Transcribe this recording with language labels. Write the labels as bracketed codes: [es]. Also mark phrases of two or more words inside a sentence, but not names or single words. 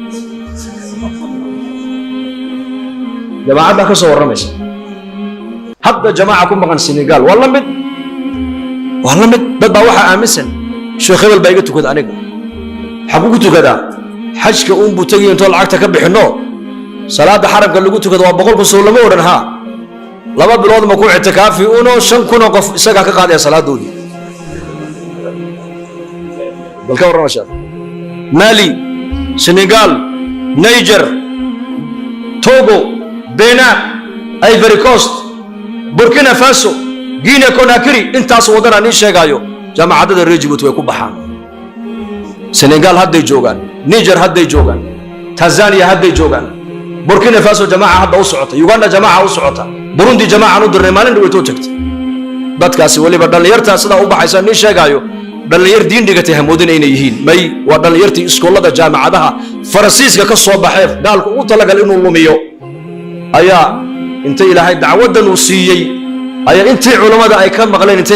[so] jamaacada ka soo waramaysa hadda jamaaca ku maqan Senegal wala mid dad baa waxa aaminsan sheekh hebel baa iga tukada aniga xagu ku tukada xajka uun buu tagay inta lacagta ka bixino salaada xaramka lagu tukado waa 100 kun soo lama oran ha laba bilood ma ku itikaafi uno 5 kun qof isaga ka qaaday salaadoodii balka warama Mali Senegal Niger Togo Benin Ivory Coast Burkina Faso Guinea Conakry intaas wadana ni sheegayo jamaacadda reer Djibouti way ku baxaan Senegal hadday joogan Niger hadday joogan Tanzania hadday joogan Burkina Faso jamaaca hadda u socota Uganda jamaaca u socota Burundi jamaaca u dirnay maalin way too tagtay dadkaasi waliba dhalinyarta sida u baxaysa ni sheegayo dhalinyar diin dhigatay hamoodin inay yihiin may waa dhalinyartii iskoolada jaamacadaha Faransiiska ka soo baxay daalku u talagal inuu lumiyo ayaa inta ilaahay dacwadan uu siiyay ayaa intii culimada ay ka maqleen intay